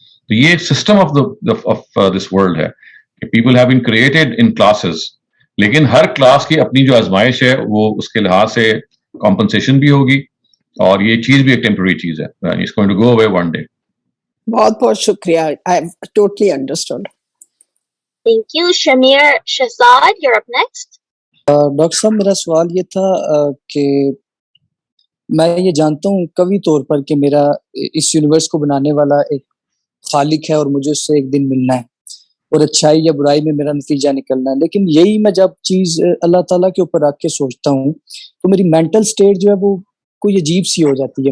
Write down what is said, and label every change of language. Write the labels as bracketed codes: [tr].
[hi] तो ये system of this world है कि [en] people have been created in classes, [hi] लेकिन हर क्लास की अपनी जो आजमाइश है वो उसके लिहाज से कॉम्पनसेशन भी होगी, और ये चीज भी एक टेम्पररी चीज है, [en] It's going to go away one day. [hi] बहुत बहुत शुक्रिया, [en] I have totally understood. Thank you. Shamir Shahzad, you're up next. [hi] Doctor साहब, मेरा सवाल ये था कि मैं ये जानता हूँ कवि तौर पर कि मेरा इस यूनिवर्स को बनाने वाला एक खालिक है और मुझे उससे एक दिन मिलना है और अच्छाई या बुराई में मेरा नतीजा निकलना है। लेकिन यही मैं जब चीज अल्लाह ताला के ऊपर रख के सोचता हूँ तो मेरी मेंटल स्टेट जो है वो कोई अजीब सी हो जाती है।